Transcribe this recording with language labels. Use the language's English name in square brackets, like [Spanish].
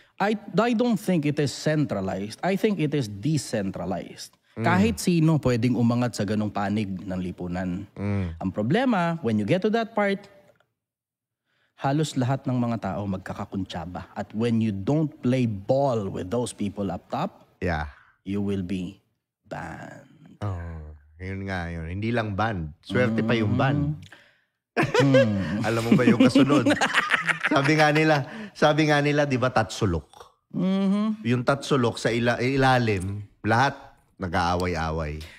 [English] I don't think it is centralized. I think it is decentralized. [Filipino] Kahit sino pwedeng umangat sa ganong panig ng lipunan. Ang problema, [English] when you get to that part, [Filipino] halos lahat ng mga tao magkakakuntsaba. [English] At when you don't play ball with those people up top, you will be banned. [Filipino] Yun nga yun. Hindi lang banned. Swerte pa yung banned. Alam mo ba yung kasunod? Sabi nga nila, di ba, tatsulok? Yung tatsulok sa ilalim, lahat nag-aaway-away.